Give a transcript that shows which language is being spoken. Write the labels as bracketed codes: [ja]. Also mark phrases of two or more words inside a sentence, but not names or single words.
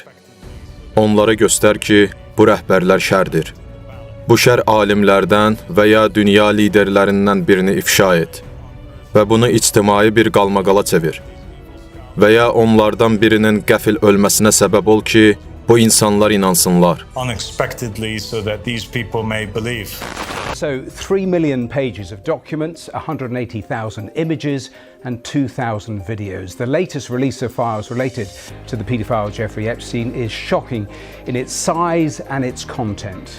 [az] Onlara göstər ki, bu rəhbərlər şərdir. Bu şər alimlərdən və ya dünya liderlərindən birini ifşa et və bunu ictimai bir qalmaqala çevir və ya onlardan birinin qəfil ölməsinə səbəb ol ki, bu insanlar inansınlar. [en] Unexpectedly so that these people may believe. So 3 million pages of documents, 180,000 images and 2,000 videos. The latest release of files related to the paedophile Jeffrey Epstein is shocking in its size and its content.